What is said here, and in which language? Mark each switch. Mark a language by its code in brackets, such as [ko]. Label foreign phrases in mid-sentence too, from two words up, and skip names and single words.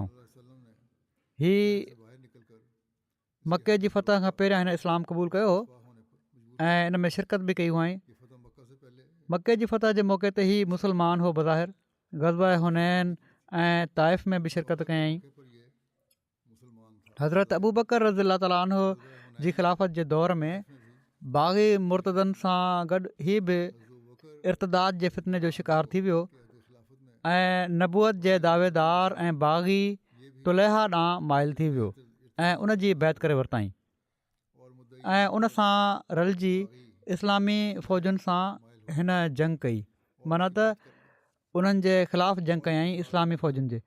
[sd] हीअ मके जी फतह खां पहिरियां हिन इस्लाम क़बूलु कयो ऐं इन में शिरकत बि कई हुआईं। मके जी फतह जे मौक़े ते ई मुस्लमान हो बज़ाहिर। ग़ज़वा हुनैन ऐं ताइफ़ में बि शिरकत कयईं। हज़रत अबू बकर [ar] رضي الله تعالى عنه [sd] जी ख़िलाफ़त जे दौर में बाग़ी मुर्तदनि सां गॾु हीअ बि इर्तदाद जे फितने जो शिकार थी वियो ऐं नबूअत जे दावेदार ऐं बाग़ी तुलैहा ॾांहुं माइल थी वियो ऐं उन जी बैत करे वरिताईं ऐं उन सां रलिजी इस्लामी फ़ौजुनि सां हिन जंग कई, माना त उन्हनि जे ख़िलाफ़ु जंग कयईं इस्लामी फ़ौजुनि जे।